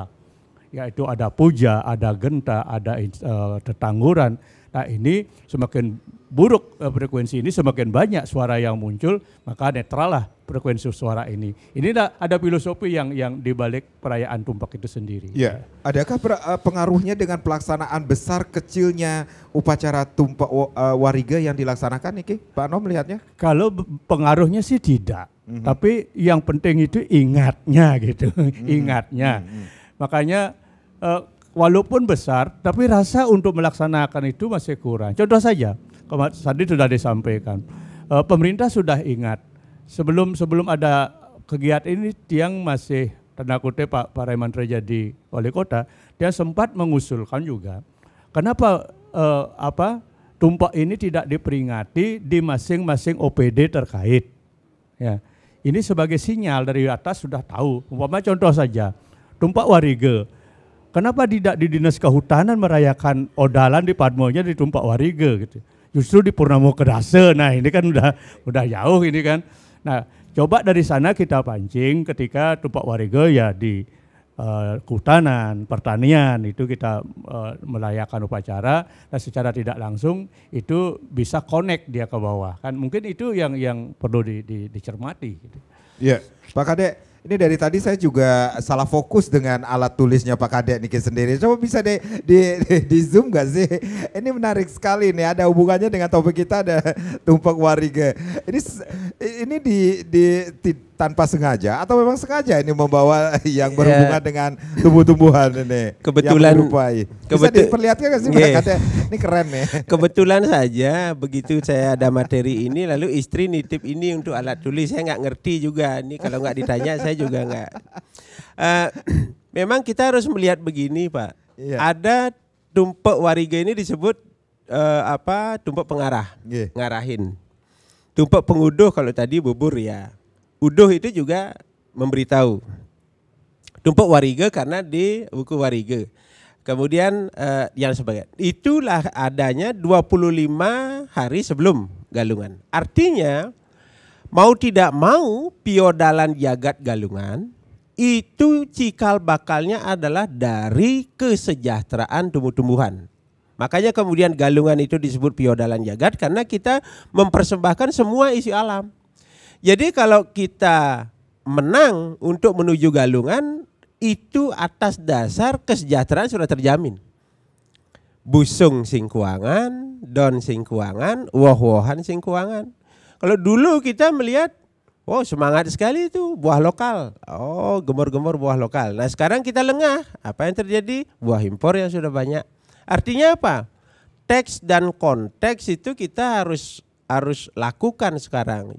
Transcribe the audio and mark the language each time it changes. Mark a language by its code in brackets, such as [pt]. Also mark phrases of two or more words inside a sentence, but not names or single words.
[id] Yaitu ada puja, ada genta, ada tetangguran. Nah ini semakin buruk frekuensi ini, semakin banyak suara yang muncul, maka netral lah frekuensi suara ini. Ini ada filosofi yang dibalik perayaan tumpak itu sendiri. Ya, adakah pengaruhnya dengan pelaksanaan besar kecilnya upacara tumpak wariga yang dilaksanakan nih, Pak Anom melihatnya? Kalau pengaruhnya sih tidak, tapi yang penting itu ingatnya gitu, ingatnya. Makanya walaupun besar, tapi rasa untuk melaksanakan itu masih kurang. Contoh saja, tadi sudah disampaikan, pemerintah sudah ingat sebelum ada kegiatan ini, Tiang masih tanda kutip Pak Raimantra jadi wali kota, dia sempat mengusulkan juga, kenapa tumpak ini tidak diperingati di masing-masing OPD terkait. Ya, ini sebagai sinyal dari atas sudah tahu. Umpama contoh saja, tumpak wariga. Kenapa tidak di Dinas Kehutanan merayakan odalan di Padmonya di tumpak wariga gitu. Justru di Purnamo Kedase. Nah, ini kan udah jauh ini kan. Nah, coba dari sana kita pancing ketika tumpak wariga ya di kehutanan, pertanian itu kita merayakan upacara, dan secara tidak langsung itu bisa connect dia ke bawah. Kan mungkin itu yang perlu dicermati gitu. Iya, Pak Kadek. Ini dari tadi saya juga salah fokus dengan alat tulisnya Pak Kadek Niki sendiri. Coba bisa di zoom gak sih? Ini menarik sekali nih, ada hubungannya dengan topik kita, ada tumpak wariga. Ini tanpa sengaja atau memang sengaja ini membawa yang berhubungan dengan tumbuh-tumbuhan ini. Kebetulan. Bisa diperlihatkan gak sih Pak Kadek? Ini keren nih. Kebetulan saja begitu saya ada materi ini, lalu istri nitip ini untuk alat tulis. Saya nggak ngerti juga ini, kalau nggak ditanya saya juga nggak. Memang kita harus melihat begini Pak. Iya. Ada tumpak wariga ini disebut tumpak pengarah, ngarahin. Tumpak penguduh kalau tadi bubur ya. Uduh itu juga memberitahu. Tumpak wariga karena di buku wariga. Kemudian yang sebagian. Itulah adanya 25 hari sebelum Galungan. Artinya mau tidak mau piodalan jagat Galungan itu cikal bakalnya adalah dari kesejahteraan tumbuh-tumbuhan. Makanya kemudian Galungan itu disebut piodalan jagat karena kita mempersembahkan semua isi alam. Jadi kalau kita menang untuk menuju Galungan, itu atas dasar kesejahteraan sudah terjamin. [ban] Busung sing kuangan, don sing kuangan, woh-wohan sing kuangan. [id] Kalau dulu kita melihat, oh semangat sekali itu buah lokal. Oh gemor-gemor buah lokal. Nah sekarang kita lengah. Apa yang terjadi? Buah impor yang sudah banyak. Artinya apa? Teks dan konteks itu kita harus lakukan sekarang.